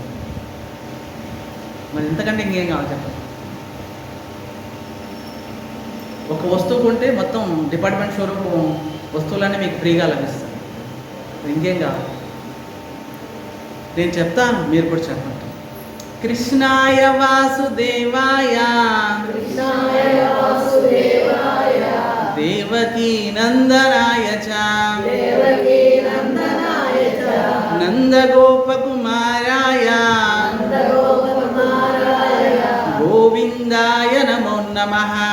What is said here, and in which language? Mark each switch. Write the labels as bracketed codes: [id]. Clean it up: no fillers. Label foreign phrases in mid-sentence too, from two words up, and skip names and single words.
[te] మరి ఇంతకంటే ఇంకేం కావాలి చెప్పండి. ఒక వస్తువు కొంటే మొత్తం [en] department showroom [te] వస్తువులన్నీ మీకు ఫ్రీగా లభిస్తాయి. ఇంకేం కావాలి? నేను చెప్తాను, మీరు కూడా చెప్పండి. [sa] कृष्णाय वासुदेवाय देवकी नन्दनाय च नन्दगोपकुमाराय गोविन्दाय नमो नमः.